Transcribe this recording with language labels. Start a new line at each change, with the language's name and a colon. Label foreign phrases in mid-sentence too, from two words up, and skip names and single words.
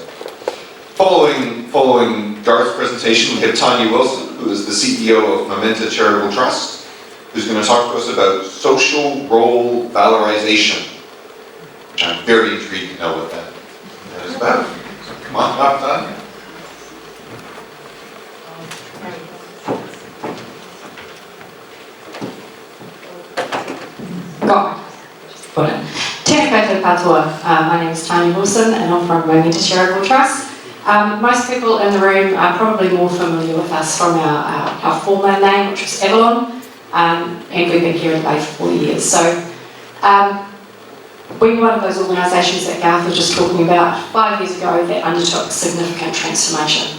English: Following Garth's presentation, we have Tanya Wilson, who is the CEO of Mementa Charitable Trust, who's going to talk to us about social role valorization, which I'm very intrigued to know what that is about. So come on up, Tanya.
Māori: Tēnā koutou katoa.
English: My name is Tanya Wilson and I'm from Mementa Charitable Trust. Most people in the room are probably more familiar with us from our former name, which was Avalon, and we've been here in Bay for 4 years. So we were one of those organisations that Garth was just talking about 5 years ago that undertook significant transformation.